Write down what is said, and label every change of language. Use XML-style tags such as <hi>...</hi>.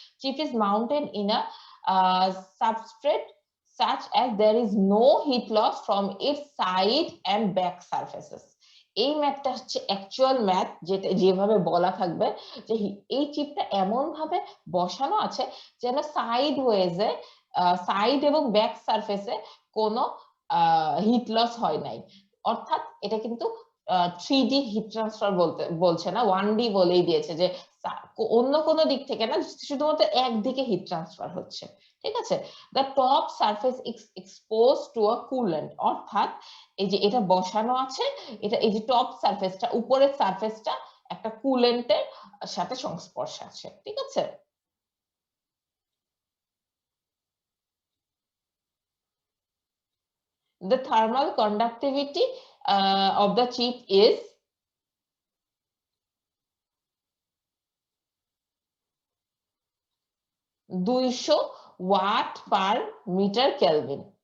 <en>Chip is mounted in a substrate such as there is no heat loss from its side and back surfaces.</en> <bn>এই ম্যাথটা হচ্ছে actual math, যেটা যেভাবে বলা থাকবে যে এই চিপটা এমন ভাবে বসানো আছে যেন সাইড ওয়েজে, সাইড এবং ব্যাক সারফেসে কোনো হিট লস হয় নাই, অর্থাৎ এটা কিন্তু 3D হিট ট্রান্সফার বলছে না, 1D বলেই দিয়েছে, যে অন্য কোনো দিক থেকে না, শুধুমাত্র একদিকে হিট ট্রান্সফার হচ্ছে। ঠিক আছে,</bn> <en>the top surface expose to a coolant,</en> <bn>অর্থাৎ এই যে এটা বসানো আছে, এটা এই যে টপ সারফেসটা, উপরের সারফেসটা একটা কুলেন্টের সাথে সংস্পর্শে আছে। ঠিক আছে,</bn> <en>the thermal conductivity of the chip is 200 watt per metre kelvin.</en>